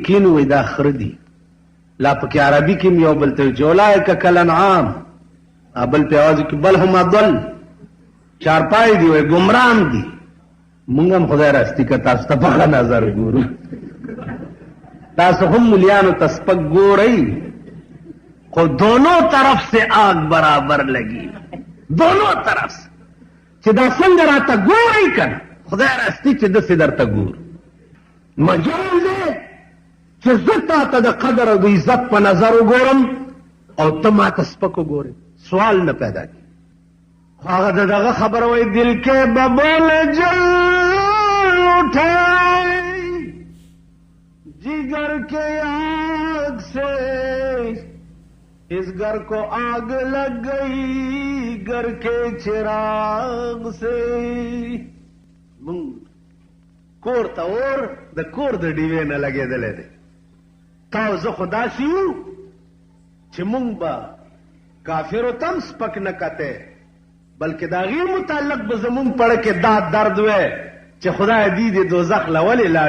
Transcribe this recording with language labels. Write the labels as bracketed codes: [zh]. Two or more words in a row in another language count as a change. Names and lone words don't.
[ps] کینو وایي دا خره دي لا پکې عربي کې یو بل ته چې [ar] اولئک کالانعام [ps] بل په اواز کې بل هم اضل چارپای دي وایي ګمرام دي مونږ هم خدای راستی که تاسو ته په ښه نظر ګورو تاسو هم ملیانو ته سپک ګورئ خو [ur] دونوں طرف سے آگ برابر لگی دونوں طرف سے [ps] چې دا څنګه راته ګورئ که نه خدای راستی چې داسې درته ګورو مجال دی چې زه تا ته د قدر او د عزت په نظر وګورم او ته ما ته سپک وګورې سوال نه پیدا کړي خو هغه د دغه خبره وایي دل کې ببول جل [ur] اٹھائی جگر کے آگ سے اس گھر کو آگ لگ گئی گھر کے چراغ سے [ps] کور ته اور د کور د ډیوې نه لګېدلی دی تا او زه خو داسې یو چې مونږ به کافرو ته هم سپک نه کتی بلکې د هغې متعلق به زمونږ پړه کې دا درد وی چې خدای دی د دوزخ له ولې لاړ